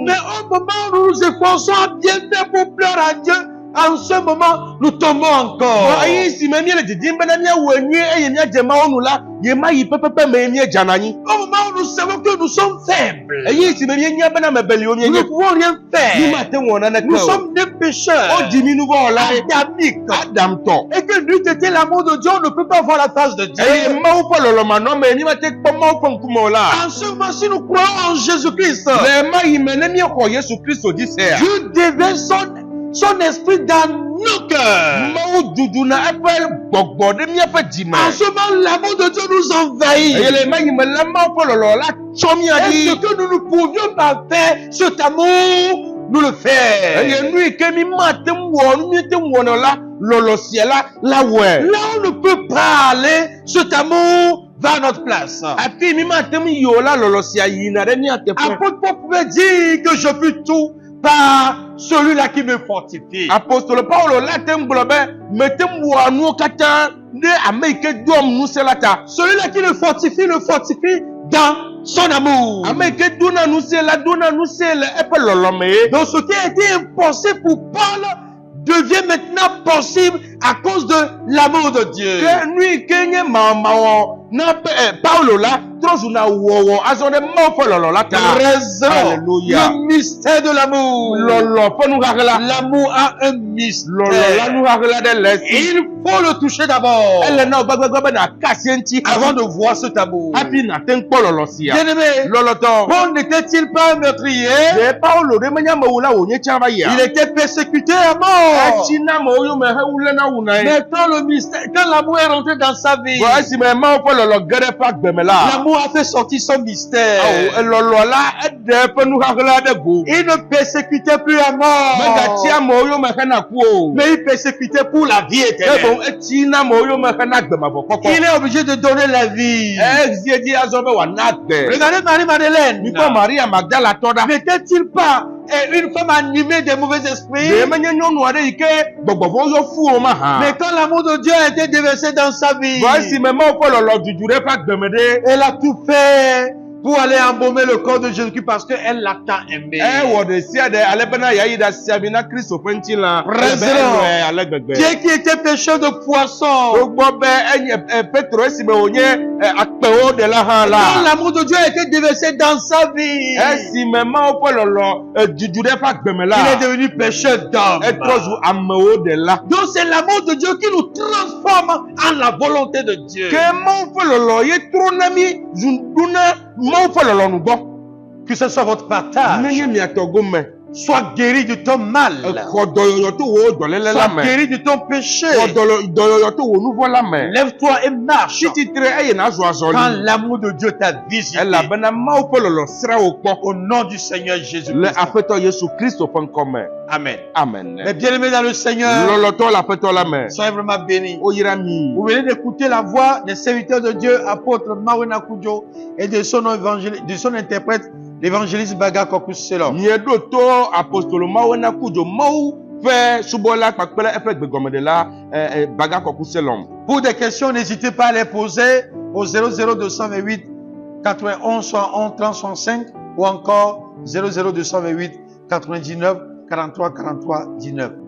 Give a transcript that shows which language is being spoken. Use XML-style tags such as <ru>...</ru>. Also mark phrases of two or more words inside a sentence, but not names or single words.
<fr>Mais au moment où nous nous efforçons à bien faire pour plaire à Dieu, en ce moment, nous tombons encore.</fr> <ee>Eyi si me míele didim bena míawɔe nyuie eye míadze Mawu nu la ye ma yi pɛpɛpɛ me míedzana anyi.</ee> <fr>Au moment où nous savons que nous sommes faibles,</fr> <ee>Eyi si me míenya bena mebeliwo</ee> <fr>nous ne</fr> <ee>míenye.</ee> <fr>pouvons rien faire.</fr> <ee>Mímate ŋu wɔ naneke</ee> <fr>Nous</fr> <ee>o.</ee> <fr>sommes des pécheurs,</fr> <ee>Wodzi mi nu vɔ wɔla ye.</ee> <fr>adamiques.</fr> <ee>Adamtɔ.</ee> <fr>Et que n'eût été l'amour de Dieu, on ne peut pas voir la face de Dieu.</fr> <ee>Eye Mawu ƒe lɔlɔmanɔme mímate kpɔ Mawu ƒe ŋkume o la.</ee> <fr>En ce moment, si nous croyons en Jésus-Christ,</fr> <ee>Le ma yi me ne míexɔ Yesu Kristo dzi sea.</ee> <fr>Dieu déverse son esprit dans nos cœurs.</fr> <ee>Mawu duduna eƒe gbɔgbɔ ɖe míaƒe dzime.</ee> <fr>En ce moment, l'amour de Dieu nous envahit.</fr> <ee>Eye le ma yi me la Mawu ƒe lɔlɔ la tsɔ mía</ee> <fr>Et ce</fr> <ee>dzi.</ee> <fr>que nous ne pouvions pas faire, cet amour nous le fait.</fr> <ee>Eye nu yi ke mi mate ŋu wɔ, nu míete ŋu wɔna la, lɔlɔ sia la wɔe.</ee> <fr>Là où on ne peut pas aller, cet amour va à notre place.</fr> <ee>Afi mi mate ŋu yi o la, lɔlɔ sia yina ɖe mía teƒe.</ee> <fr>Apôtre Paul pouvait dire que je puis tout par celui-là qui me fortifie.</fr> <ee>Apostole Paulo la te ŋu gblɔ be mete ŋu wɔa nuwo katã ɖe ame yi ke doam ŋusẽ la ta.</ee> <fr>Celui-là qui le fortifie dans son amour.</fr> <ee>Ame yi ke dona ŋusẽ le eƒe lɔlɔ me ye.</ee> <fr>Donc ce qui a été impossible pour Paul devient maintenant n'est possible à cause de l'amour de Dieu.</fr> <ee>ke nui ke nye mawɔ na Paulo la trɔzu na wɔwɔ azɔ ɖe Mawu ƒe lɔlɔ la ta.</ee> <fr>Raison, Alléluia. le mystère de l'amour.</fr> <ee>Lɔlɔ ƒe nuhahe la.</ee> <fr>L'amour a un</fr> <ee>Lɔlɔ la</ee> <fr>mystère.</fr> <ee>nuhahe la ɖe le</ee> <fr>Et</fr> <ee>esi.</ee> <fr>il faut le toucher d'abord</fr> <ee>Ele na wo gbagbagba be na ka sie ŋuti</ee> <fr>avant de voir cet amour.</fr> <ee>hafi na te ŋu kpɔ lɔlɔ sia.</ee> <fr>Bien-aimé,</fr> <ee>Lɔlɔtɔ.</ee> <fr>Paul n'était-il pas un meurtrier?</fr> <ee>Ɖe Paulo ɖe menye amewula wònye tsã va yia.</ee> <fr>Il était persécuté à mort.</fr> <ee>Etsi na amewo yome hewule na wuna ye.</ee> <fr>Mais quand l'amour est rentré dans sa vie, Bon,</fr> <ee>esime Mawu ƒe lɔlɔ ge ɖe eƒe agbeme la.</ee> <fr>l'amour a fait sortir son mystère.</fr> <ee>Awo elɔlɔ la eɖe eƒe nuhahe la ɖe go.</ee> <fr>Il ne persécutait plus à</fr> <ee>Megatsi</ee> <fr>mort,</fr> <ee>amewo yome hena ku o.</ee> <fr>mais il persécutait pour la vie</fr> <ee>Ke</ee> <fr>éternelle.</fr> <ee>boŋ etsi na amewo yome hena gbemavɔ</ee> <fr>Il</fr> <ee>kpɔkpɔ.</ee> <fr>est obligé de donner la vie.</fr> <ee>Ezi edzi azɔ be wòana gbe.</ee> <fr>Regardez Marie-Madeleine.</fr> <ee>Mikpɔ Maria Magdala tɔ ɖa.</ee> <fr>N'était-il pas une femme animée des mauvais esprits?</fr> <ee>Ɖe menye nyɔnu aɖe yi ke gbɔgbɔvɔ yɔ fu o ma hã.</ee> <fr>Mais quand l'amour de Dieu a été déversé dans sa vie, Bon,</fr> <ee>esime Mawu ƒe lɔlɔ dudu ɖe eƒe agbeme ɖe.</ee> <fr>elle a tout fait pour aller embaumer le corps de Jésus-Christ parce qu'elle l'a tant aimé.</fr> <ee>Ewɔ ɖe sia ɖe ale bena yeayi ɖasi ami na Kristo ƒe ŋutilã.</ee> <fr>Raison.</fr> <ee>Elɔe ale gbegbe.</ee> <fr>Dieu qui était pêcheur de poissons.</fr> <ee>Togbɔ be enye Petro esime wònye akpewo ɖela hã</ee> <fr>Quand</fr> <ee>la.</ee> <fr>l'amour de Dieu a été déversé dans sa vie,</fr> <ee>Esime Mawu ƒe lɔlɔ dudu ɖe eƒe agbeme</ee> <fr>il</fr> <ee>la.</ee> <fr>est devenu pêcheur d'hommes.</fr> <ee>Etrɔ zu amewo ɖela.</ee> <fr>Donc c'est l'amour de Dieu qui nous transforme en la volonté de Dieu.</fr> <ee>Ke Mawu ƒe lɔlɔ ye trɔ na mi ɖuna Mawu ƒe lɔlɔ nu gbɔ.</ee> <fr>Que ce soit votre partage.</fr> <ee>Nenye miatɔ gome.</ee> <fr>Sois guéri de ton mal.</fr> <ee>Xɔ dɔyɔyɔ to wo dɔléle la</ee> <fr>Sois</fr> <ee>me.</ee> <fr>guéri de ton péché.</fr> <ee>Xɔ dɔyɔyɔ to wo nuvɔ la me.</ee> <fr>Lève-toi et marche.</fr> <ee>Tsi tsitre eye nazɔ</ee> <fr>Quand</fr> <ee>azɔli.</ee> <fr>l'amour de Dieu t'a visité.</fr> <ee>Elabena Mawu ƒe lɔlɔ sra wo kpɔ.</ee> <fr>Au nom du Seigneur</fr> <ee>Le</ee> <fr>Jésus-Christ.</fr> <ee>Aƒetɔ Yesu Kristo ƒe ŋkɔ me. Amen. Amen.</ee> <fr>Mais bien aimés dans le Seigneur,</fr> <ee>Lɔlɔtɔ le Aƒetɔ la me.</ee> <fr>soyez vraiment bénis.</fr> <ee>Woyra mi.</ee> <fr>Vous venez d'écouter la voix des serviteurs de Dieu, apôtre Mawena Kudjo, et de son interprète, l'évangéliste Baga Kokus Selom.</fr> <ee>Mieɖo to apostolo Mawu na kudzo Mawu ƒe subɔla kpakple eƒe gbegɔmeɖela Baga Kɔku Selom.</ee> <fr>Pour des questions, n'hésitez pas à les poser au 00228 91 111 30 65 ou encore 00228 99 43 43 19.</fr>